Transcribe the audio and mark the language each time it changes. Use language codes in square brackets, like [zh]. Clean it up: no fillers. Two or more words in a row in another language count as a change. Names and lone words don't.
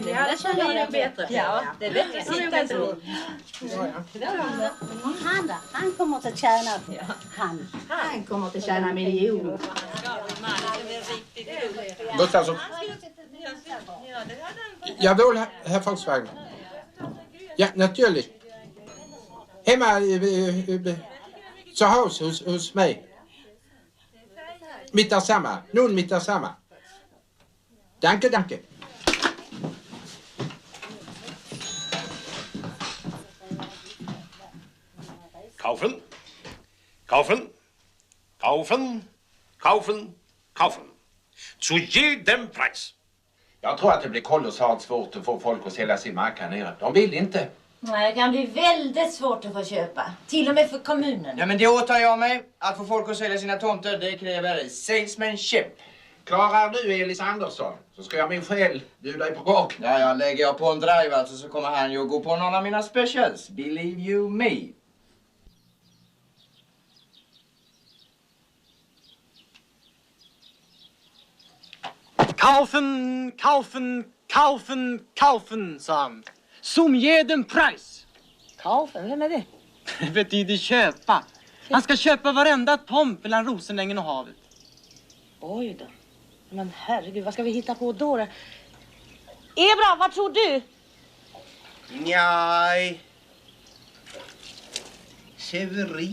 [sv] där känner jag bättre. Ja, det är bättre att sitta så. Han då? Han kommer att tjäna. Han kommer att tjäna miljoner. Gustafsson. [de] Jawohl, Herr Volkswagen. Ja, natürlich. Hemma zu Hause [sv] hos mig. [de] Mit dersamma. Nun mit dersamma. Danke, danke. Kaufen. Kaufen. Kaufen. Kaufen. Kaufen. Zu jedem Preis. [sv] Jag tror att det blir kolossalt svårt att få folk att sälja sin mark här nere. De vill inte. Nej, det kan bli väldigt svårt att få köpa. Till och med för kommunen. Ja, men det åtar jag mig. Att få folk att sälja sina tomter, det kräver salesmanship. Klarar du Elis Andersson så ska jag min själ bjuda dig på gång. Ja, jag lägger jag på en drive alltså så kommer han ju att gå på någon av mina specials. [en] Believe you me. [de] Kaufen, kaufen, kaufen, kaufen, [sv] sa han. [de] Som jeden Preis. Kaufen, [sv] vem är det? Det betyder köpa. Han ska köpa varenda tomt mellan Rosenängen och havet. Oj då. Men herregud, vad ska vi hitta på då? Ebra, vad tror du? Nej. Severin.